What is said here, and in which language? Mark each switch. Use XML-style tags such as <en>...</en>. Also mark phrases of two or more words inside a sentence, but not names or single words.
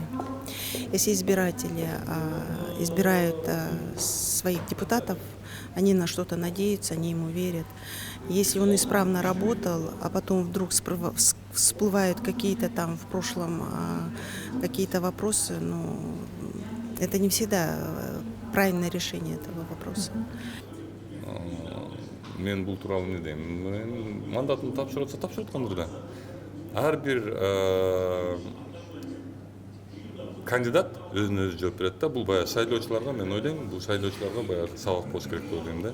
<ru>Если избиратели избирают своих депутатов, они на что-то надеются, они ему верят. Если он исправно работал, а потом вдруг всплывают какие-то там в прошлом какие-то вопросы, ну, это не всегда правильное решение этого вопроса.</ru> <ky>Мен бул тууралуу эмне дейм? Мен мандатын тапшырып атса тапшырткандыр да. Ар бир кандидат өзүнө өзү жооп берет да. Бул баягы шайлоочуларга, мен ойлойм, бул шайлоочуларга баягы сабак болуш керек деп ойлойм да.</ky>